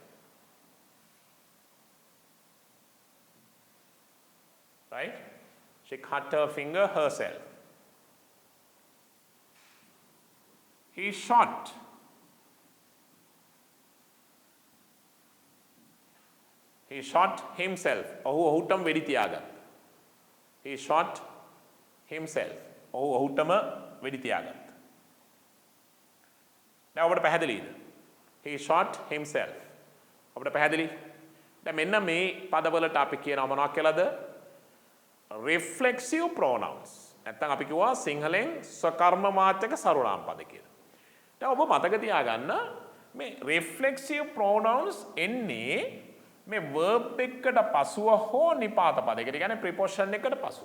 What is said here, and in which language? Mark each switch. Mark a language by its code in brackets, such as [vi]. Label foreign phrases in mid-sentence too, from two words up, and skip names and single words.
[en] Right? She cut her finger herself. He shot. He shot himself. [si] ඔහුටම වෙඩි තියාගත්තා. [en] He shot himself. [si] ඔහුටම වෙඩි තියාගත්තා. දැන් ඔබට පැහැදිලිද? [en] He shot himself. [si] ඔබට පැහැදිලි? දැන් මෙන්න මේ පදවලට අපි කියනවා මොනවද කියලාද? [en] reflexive pronouns. [si] නැත්නම් අපි කිව්වා සිංහලෙන් ස්වකර්මවාචක සර්වනාම පද කියලා. දැන් ඔබ මතක තියාගන්න මේ [en] reflexive pronouns [si] එන්නේ මේ verb එකකට පසුව හෝ නිපාත පදයකට කියන්නේ preposition එකට පසුව.